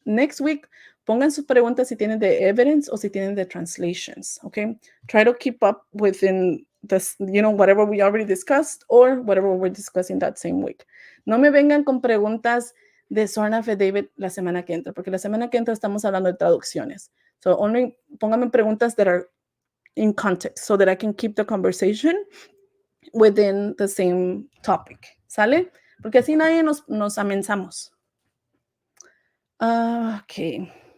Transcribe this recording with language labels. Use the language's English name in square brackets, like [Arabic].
[Spanish] Next week, pongan sus preguntas si tienen de evidence o si tienen de translations, okay? [English] Try to keep up within this, whatever we already discussed or whatever we're discussing that same week. [Spanish] No me vengan con preguntas de sworn affidavit la semana que entra, porque la semana que entra estamos hablando de traducciones. [English] So only [Spanish] pónganme preguntas [English] that are in context so that I can keep the conversation within the same topic. [Spanish] ¿Sale? Porque así nadie nos amenzamos. Okay.